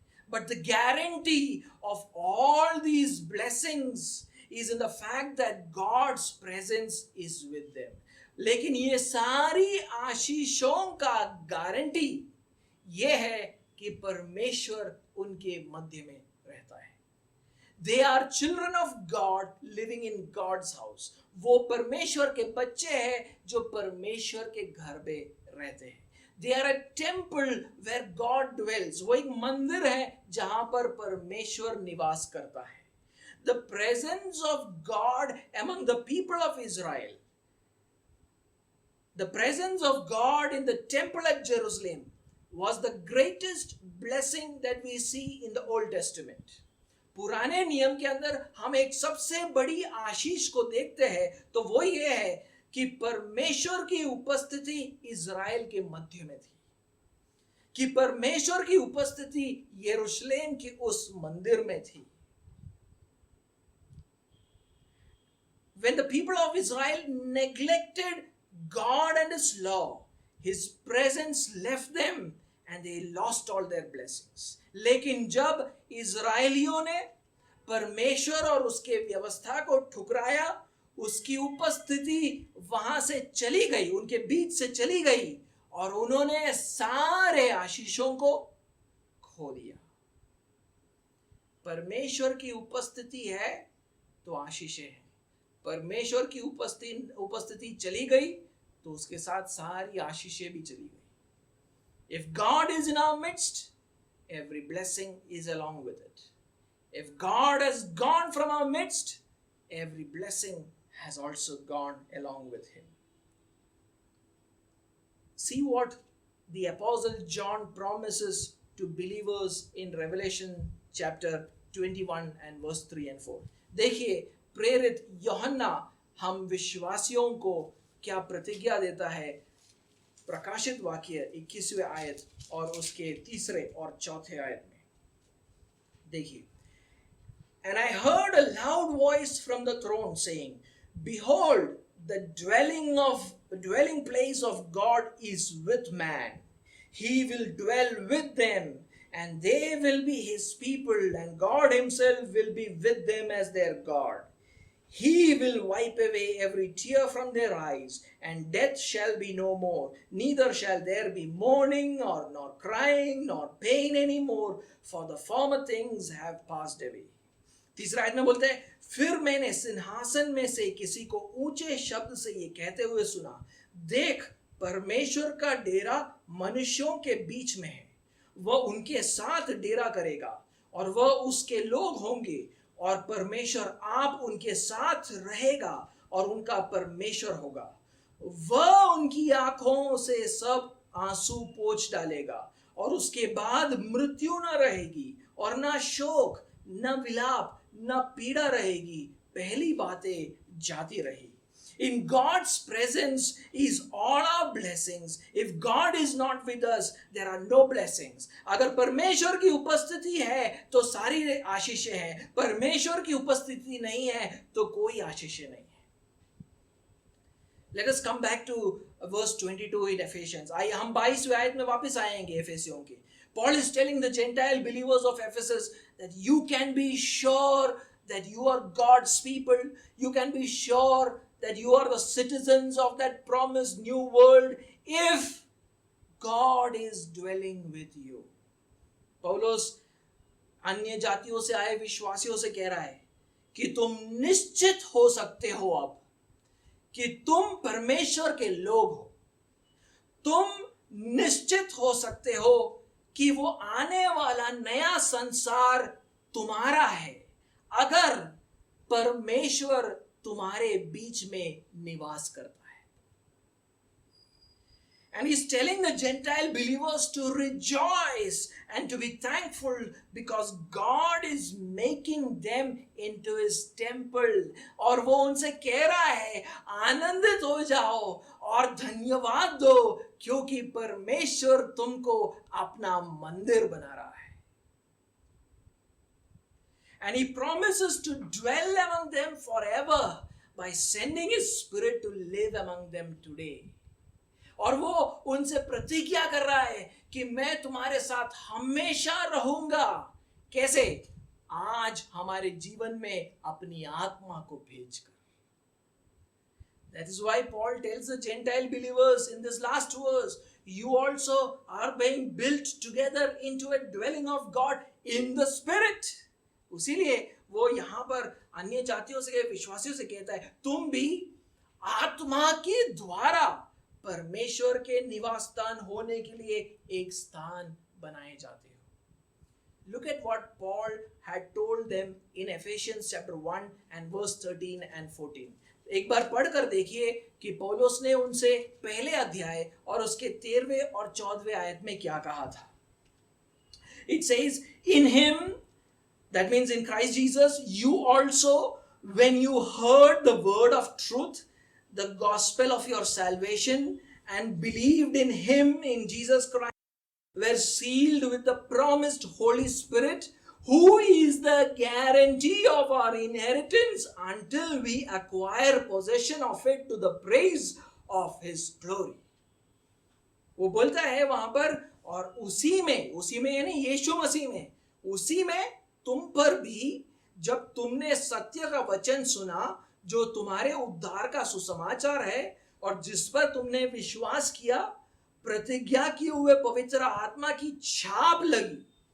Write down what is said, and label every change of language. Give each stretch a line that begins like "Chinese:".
English: But the guarantee of all these blessings is in the fact that God's presence is with them.
Hindi: लेकिन ये सारी आशीषों का guarantee ये है कि परमेश्वर उनके मध्य में रहता है।
English: They are children of God living in God's house.
Hindi: वो परमेश्वर के बच्चे हैं जो परमेश्वर के घर में रहते हैं।
English: They are a temple where God dwells.
Hindi: वो एक मंदिर है जहां पर परमेश्वर निवास करता है।
English: The presence of God among the people of Israel. The presence of God in the temple at Jerusalem was the greatest blessing that we see in the Old Testament.
Hindi: पुराने नियम के अंदर हम एक सबसे बड़ी आशीष को देखते हैं तो वो ये है कि परमेश्वर की उपस्थिति इज़राइल के मध्य में थी, कि परमेश्वर की उपस्थिति यरूशलेम के उस मंदिर में थी।
English: When the people of Israel neglected God and His law, His presence left them and they lost all their blessings.
Hindi: लेकिन जब इज़राइलियों ने परमेश्वर और उसके व्यवस्था को ठुकराया, उसकी उपस्थिति वहां से चली गई, उनके बीच से चली गई और उन्होंने सारे आशीषों को खो दिया। परमेश्वर की उपस्थिति है तो आशीषें हैं, परमेश्वर की उपस्थिति चली गई तो उसके साथ सारी आशीषें भी चली गई।
English: If God is in our midst, every blessing is along with it. If God has gone from our midst, every blessing has also gone along with Him. See what the Apostle John promises to believers in Revelation chapter 21 and verse 3 and 4.
Hindi: देखिए प्रेरित यूहन्ना हम विश्वासियों को क्या प्रतिज्ञा देता है। प्रकाशित वाक्य 21वें आयत और उसके 3 और 4 आयत में देखिए,
English: And I heard a loud voice from the throne saying, Behold, the dwelling place of God is with man. He will dwell with them, and they will be His people, and God Himself will be with them as their God. He will wipe away every tear from their eyes, and death shall be no more. Neither shall there be mourning, nor crying, nor pain anymore, for the former things have passed away.
Hindi: 3 आयत में बोलते हैं, फिर मैंने सिंहासन में से किसी को ऊंचे शब्द से ये कहते हुए सुना, देख परमेश्वर का डेरा मनुष्यों के बीच में है, वह उनके साथ डेरा करेगा और वह उसके लोग होंगे और परमेश्वर आप उनके साथ रहेगा और उनका परमेश्वर होगा। वह उनकी आंखों से सब आंसू पोंछ डालेगा और उसके बाद मृत्यु न रहेगी और न शोक, न विलाप, न पीड़ा रहेगी, पहली बातें जाती रही।
English: In God's presence is all our blessings. If God is not with us, there are no blessings.
Hindi: अगर परमेश्वर की उपस्थिति है तो सारी आशीषें हैं, परमेश्वर की उपस्थिति नहीं है तो कोई आशीषें नहीं है।
English: Let us come back to verse 22 in Ephesians.
Hindi: आइए हम 22वें आयत में वापस आएंगे एफेसियों के।
English: Paul is telling the Gentile believers of Ephesus that you can be sure that you are God's people. You can be sure that you are the citizens of that promised new world if God is dwelling with you. पौलुस
Hindi: अन्य जातियों से आए विश्वासियों से कह रहा है कि तुम निश्चित हो सकते हो अब कि तुम परमेश्वर के लोग हो। तुम निश्चित हो सकते हो कि वो आने वाला नया संसार तुम्हारा है अगर परमेश्वर तुम्हारे बीच में निवास करता है।
English: And he's telling the Gentile believers to rejoice and to be thankful because God is making them into his temple.
Hindi: और वो उनसे कह रहा है आनंदित हो जाओ और धन्यवाद दो क्योंकि परमेश्वर तुमको अपना मंदिर बना रहा है।
English: And he promises to dwell among them forever by sending his spirit to live among them today.
Hindi: और वो उनसे प्रतिज्ञा कर रहा है कि मैं तुम्हारे साथ हमेशा रहूंगा। कैसे? आज हमारे जीवन में अपनी आत्मा को भेजकर।
English: That is why Paul tells the Gentile believers in this last verse, you also are being built together into a dwelling of God in the Spirit.
Hindi: उसीलिए वो यहाँ पर अन्य जातियों से विश्वासियों से कहता है तुम भी आत्मा के द्वारा परमेश्वर के निवास स्थान होने के लिए एक स्थान बनाए जाते हो।
English: Look at what Paul had told them in Ephesians chapter 1 and verse 13 and 14.
Hindi: एक बार पढ़कर देखिए कि पौलुस ने उनसे पहले अध्याय और उसके 13वें और 14वें आयत में क्या कहा था।
English: It says, in him, that means in Christ Jesus, you also, when you heard the word of truth, the gospel of your salvation, and believed in him, in Jesus Christ, were sealed with the promised Holy Spirit, who is the guarantee of our inheritance until we acquire possession of it to the praise of his glory.
Hindi: वो बोलता है वहां पर, और उसी में यानी यीशु मसीह में, उसी में तुम पर भी जब तुमने सत्य का वचन सुना जो तुम्हारे उद्धार का सुसमाचार है और जिस पर तुमने विश्वास किया, प्रतिज्ञा किए हुए पवित्र आत्मा की छाप लगी,